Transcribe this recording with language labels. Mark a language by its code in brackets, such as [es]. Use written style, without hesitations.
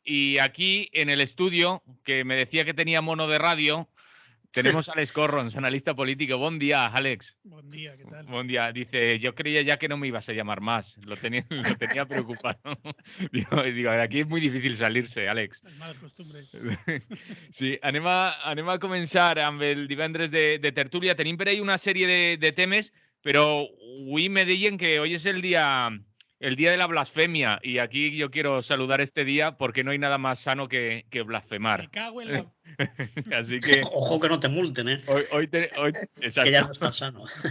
[es] Y aquí en el estudio, que me decía que tenía mono de radio, tenemos a Alex Corrons, analista político. Buen día, Alex. Buen día, ¿qué tal? Buen día. Dice, yo creía ya que no me ibas a llamar más. Lo tenía preocupado. Digo, de aquí es muy difícil salirse, Alex. Las malas costumbres. [ca] Sí, anem a començar amb el divendres de tertúlia. Tenim per ahí una sèrie de temes, [es] pero hoy me dijeron que hoy es el día de la blasfemia y aquí yo quiero saludar este día porque no hay nada más sano que blasfemar. Me cago en la... Así que... Ojo que no te multen, ¿eh? Hoy que ya no está sano.